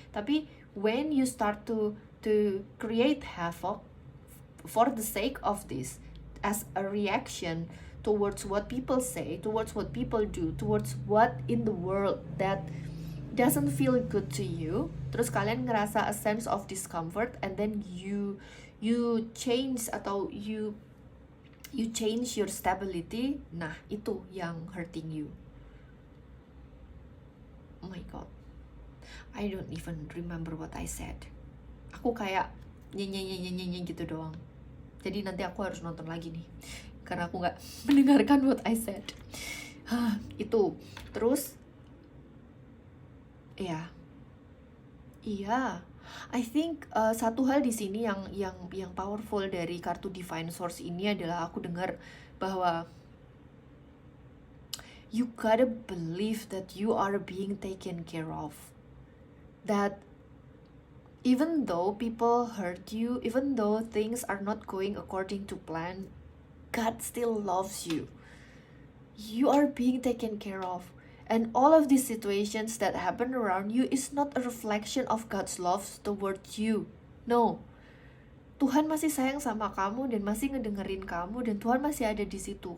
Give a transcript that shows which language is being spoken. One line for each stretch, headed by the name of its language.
Indonesian: Tapi
English: when you start to create havoc for the sake of this, as a reaction towards what people say, towards what people do, towards what in the world that doesn't feel good to you,
Indonesian: terus kalian ngerasa
English: a sense of discomfort, and then you change atau you change your stability,
Indonesian: nah itu yang
English: hurting you. Oh my god, I don't even remember what I said.
Indonesian: Aku kayak nyanyi gitu doang. Jadi nanti aku harus nonton lagi nih, karena aku nggak mendengarkan
English: what I said.
Indonesian: Itu terus Iya, iya.
English: I think
Indonesian: satu hal di sini yang powerful dari kartu Divine Source ini adalah aku dengar bahwa
English: you gotta believe that you are being taken care of. That even though people hurt you, even though things are not going according to plan, God still loves you. You are being taken care of. And all of these situations that happen around you is not a reflection of God's love towards you. No.
Indonesian: Tuhan masih sayang sama kamu dan masih ngedengerin kamu dan Tuhan masih ada di situ.